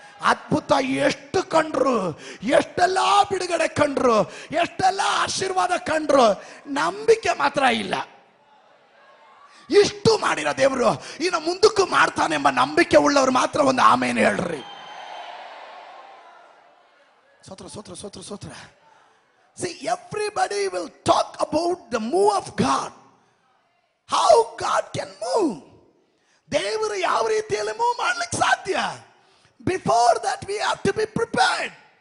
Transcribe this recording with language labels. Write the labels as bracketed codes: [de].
[kn] ಅದ್ಭುತ ಎಷ್ಟು ಕಂಡ್ರು, ಎಷ್ಟೆಲ್ಲ ಬಿಡುಗಡೆ ಕಂಡ್ರು, ಎಷ್ಟೆಲ್ಲ ಆಶೀರ್ವಾದ ಕಂಡ್ರು, ನಂಬಿಕೆ ಮಾತ್ರ ಇಲ್ಲ. ಇಷ್ಟು ಮಾಡಿರೋ ದೇವರು ಇನ್ನು ಮುಂದಕ್ಕೂ ಮಾಡ್ತಾನೆಂಬ ನಂಬಿಕೆ ಉಳ್ಳವರು ಮಾತ್ರ ಒಂದು ಆಮೇಲೆ ಹೇಳ್ರಿ. ಸ್ತೋತ್ರ, ಸ್ತೋತ್ರ, ಸ್ತೋತ್ರ, ಸ್ತೋತ್ರ. [en] See, everybody will talk about the move of God. How God can move. [kn] ದೇವರು ಯಾವ ರೀತಿಯಲ್ಲಿ ಮೂವ್ ಮಾಡ್ಲಿಕ್ಕೆ ಸಾಧ್ಯ? [en] Before that we have to be prepared.